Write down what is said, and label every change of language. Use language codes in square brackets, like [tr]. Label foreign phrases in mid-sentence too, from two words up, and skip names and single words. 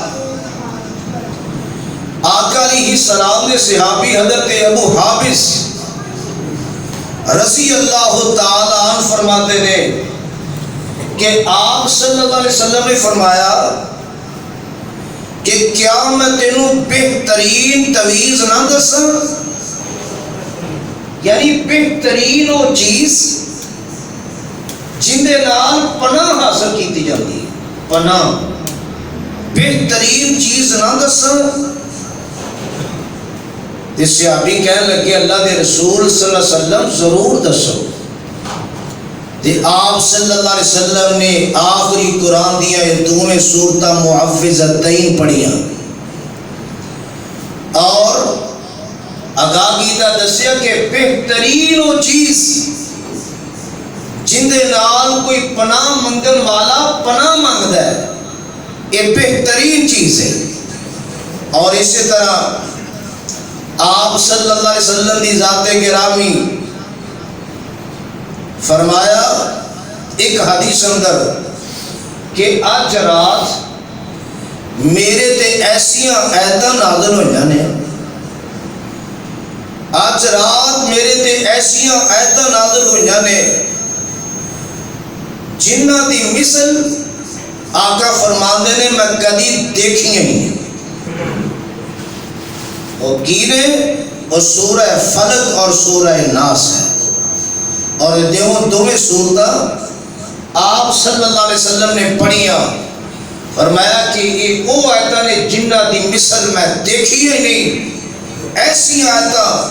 [pa] آقا علیہ السلام نے صحابی حضرت ابو حابس رضی اللہ تعالی عنہ فرماتے ہیں کہ آپ صلی اللہ علیہ وسلم نے فرمایا کہ کیا میں تینوں بہترین تویز نہ دساں، یعنی بہترین وہ چیز جن دے نال پناہ حاصل کی جاتی ہے. پناہ بہترین چیز نہ دساں. تے صحابی کہنے لگے اللہ دے رسول صلی اللہ علیہ وسلم ضرور دسو. تے آپ صلی اللہ علیہ وسلم نے آخری قرآن دیا یہ دونوں سورتاں معوذتین پڑھیاں اور آگاہ کیتا دسیا کہ بہترین وہ چیز جن دے نال کوئی پناہ منگن والا پناہ مانگتا ہے یہ بہترین چیز ہے. [ur] اور اسی طرح آپ صلی اللہ علیہ وسلم کی ذات گرامی [pa] فرمایا ایک حدیث اندر کہ آج رات میرے تے ایسیاں آیتاں نازل ہوئیاں نے، آج رات میرے تے ایسیاں آیتاں نازل ہوئیاں نے جنہ دی مثل آقا فرماندے نے میں کدی دیکھی نہیں. وہ کی نے وہ سورہ فلق اور سورہ ناس ہے. اور دونوں سورتاں آپ صلی اللہ علیہ وسلم نے پڑھیاں. فرمایا کہ یہ وہ آیتاں نے جنہ دی مثل میں دیکھی ہی نہیں، ایسی آیتاں.